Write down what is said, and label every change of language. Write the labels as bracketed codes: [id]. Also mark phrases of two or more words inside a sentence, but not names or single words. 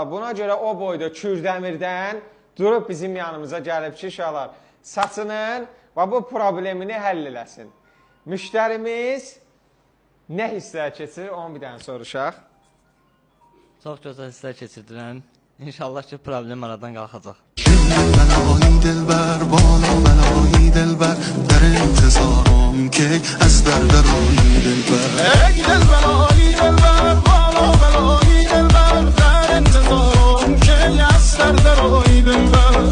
[az] Buna görə o boyda Kürdəmirdən durub bizim yanımıza gəlib ki, uşaqlar saçının və bu problemini həll eləsin. Müştərimiz nə hisslər keçir, onu bir dənə soruşaq. Çox gözəl hisslər keçirdirəm. İnşallah ki, problem aradan qalxacaq. [fa] بلایی دلبر بالا بلایی دلبر در انتظارم که از درایی دلبر ای دل بلایی دلبر بالا بلایی دلبر در انتظارم که از درایی دلبر